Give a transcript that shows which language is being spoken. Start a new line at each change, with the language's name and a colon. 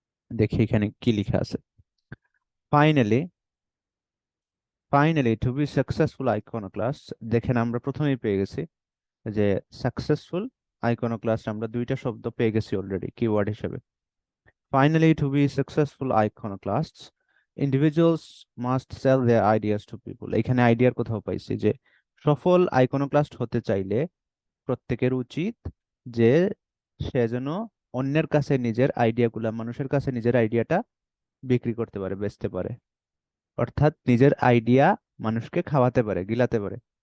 Bangla: দেখি এখানে কি লেখা আছে।
English: finally, to be successful iconoclast,
Bangla: দেখেন আমরা প্রথমেই পেয়ে গেছি যে সাকসেসফুল আইকনোক্লাস্ট, আমরা দুইটা শব্দ পেয়ে গেছি অলরেডি কিওয়ার্ড হিসেবে।
English: Finally, to be successful iconoclasts, individuals must sell their ideas to people.
Bangla: এখানে আইডিয়ার কোথাও পাইছি যে সফল আইকনোক্লাস্ট হতে চাইলে প্রত্যেকের উচিত যে সে যেন অন্যের কাছে নিজের আইডিয়াগুলা, মানুষের কাছে নিজের আইডিয়াটা বিক্রি করতে পারে, বেচতে পারে। অর্থাৎ নিজের আইডিয়া মানুষকে খাওয়াতে পারে, গিলাতে পারে।